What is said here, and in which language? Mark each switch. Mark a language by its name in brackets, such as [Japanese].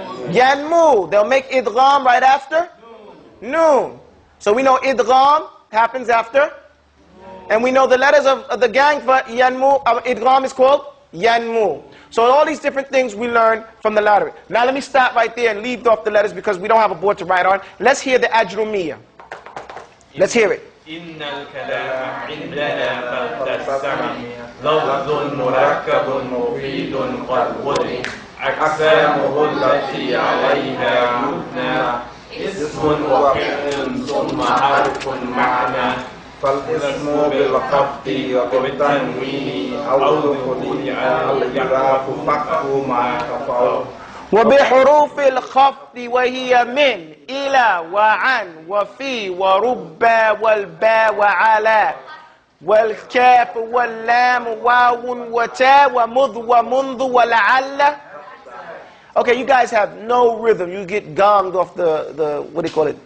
[English] Yanmu. They'll make idgham right after noon. So we know idgham happens after? And we know the letters of the gang for yanmu, idgham is called yanmu. So all these different things we learn from the lottery. Now let me stop right there and leave off the letters because we don't have a board to write on. Let's hear the ajrumiyya. Let's hear it. [Arabic] إن الكلام عندنا فلتستمع لفظ مركب مفيد قد وضع أقسامه التي عليها يبنى اسم وفعل ثم حرف معنى فالاسم بالخفض وبالتنوين أو دخول الإضافة فقه مع تفاوت وبحروف الخفض وهي من إلى وعن وفي وربا والباء وعلى والكاف واللام واو وتا ومذ ومنذ ولعل. [English] Okay, you guys have no rhythm. You get gonged off the what do you call it?